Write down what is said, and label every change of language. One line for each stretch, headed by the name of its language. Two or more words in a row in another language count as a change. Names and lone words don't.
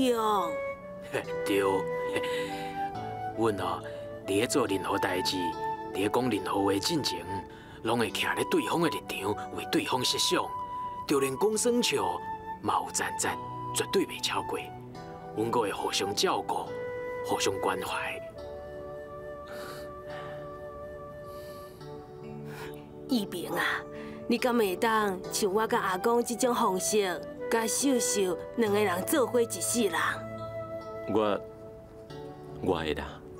Min Nan Chinese: 对，阮哦，伫咧做任何代志，伫咧讲任何话进前， 拢会徛咧对方的立场，为对方设想，就连讲耍笑嘛有赞赞，绝对袂超过。阮阁会互相照顾，互相关怀。一鸣啊，你敢会当像我甲阿公这种方式，甲秀秀两个人做伙一世人？我会啦。